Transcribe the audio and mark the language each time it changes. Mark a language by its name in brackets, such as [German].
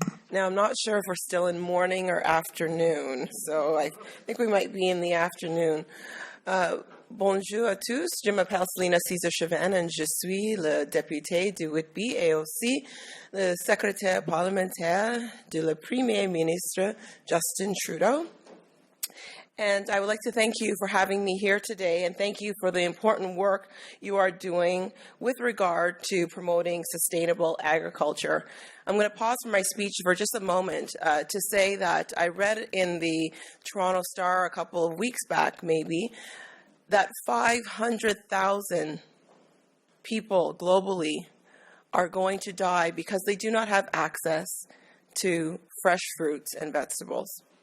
[English] Now, I'm not sure if we're still in morning or afternoon, so I think we might be in the afternoon. [French] Bonjour à tous, je m'appelle Selina Cesar-Chivans et je suis le député du Whitby et aussi le secrétaire parlementaire de le Premier ministre Justin Trudeau. [English] And I would like to thank you for having me here today, and thank you for the important work you are doing with regard to promoting sustainable agriculture. I'm going to pause for my speech for just a moment to say that I read in the Toronto Star a couple of weeks back, maybe, that 500,000 people globally are going to die because they do not have access to fresh fruits and vegetables.